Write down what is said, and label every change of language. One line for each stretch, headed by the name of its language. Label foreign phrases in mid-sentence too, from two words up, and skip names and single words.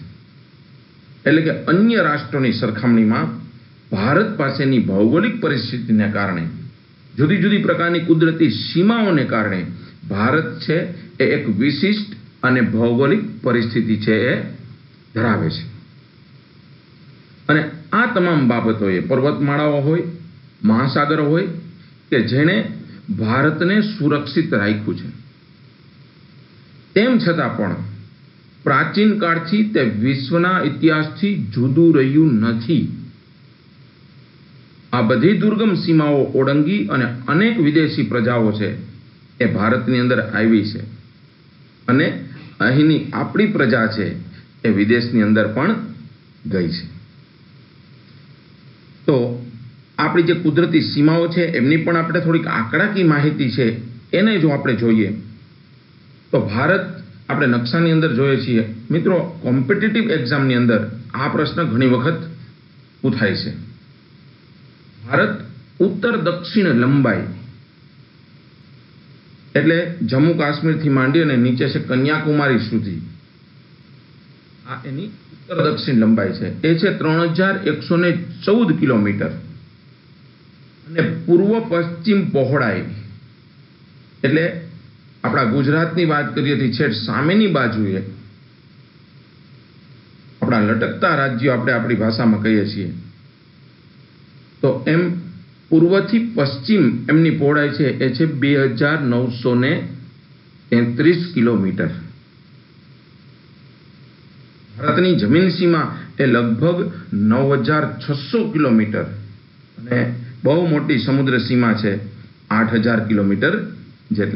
Gujarati: એટલે કે અન્ય રાષ્ટ્રોની સરખામણીમાં ભારત પાસેની ભૌગોલિક પરિસ્થિતિને કારણે, જુદી જુદી પ્રકારની કુદરતી સીમાઓને કારણે ભારત છે એક વિશિષ્ટ અને ભૌગોલિક પરિસ્થિતિ છે એ ધરાવે છે। અને આ તમામ બાબતોએ પર્વતમાળાઓ હોય, મહાસાગર હોય કે જેણે ભારતને સુરક્ષિત રાખ્યું છે, તેમ છતાં પણ પ્રાચીન કાળથી તે વિશ્વના ઇતિહાસથી જુદું રહ્યું નથી। આ બધી દુર્ગમ સીમાઓ ઓળંગી અને અનેક વિદેશી પ્રજાઓ છે એ ભારતની અંદર આવી છે અને અહીંની આપણી પ્રજા છે એ વિદેશની અંદર પણ ગઈ છે। તો આપણી જે કુદરતી સીમાઓ છે એમની પણ આપણે થોડીક આંકડાકીય માહિતી છે એને જો આપણે જોઈએ તો ભારત આપણે નકશાની અંદર જોઈએ છીએ। મિત્રો,
English: competitive examની
Gujarati: અંદર આ પ્રશ્ન ઘણી વખત પૂછાય છે। ભારત ઉત્તર દક્ષિણ લંબાઈ એટલે જમ્મુ કાશ્મીર થી માંડી અને નીચે સે કન્યાકુમારી સુધી આ એની ઉત્તર દક્ષિણ લંબાઈ છે। એ છે 3114 કિલોમીટર અને પૂર્વ પશ્ચિમ પહોળાઈ એટલે આપણા ગુજરાતની વાત કરીએ તો છેટ સામેની બાજુએ આપણા લટકતા રાજ્યો આપણે આપણી ભાષામાં કહીએ છીએ તો એમ પૂર્વ થી પશ્ચિમ એમની પહોળાઈ છે એ છે 2933 કિલોમીટર। ભારતની જમીન સીમા એ લગભગ 9600 કિલોમીટર અને બહુ મોટી સમુદ્ર સીમા છે 8000 કિલોમીટર જેટલી।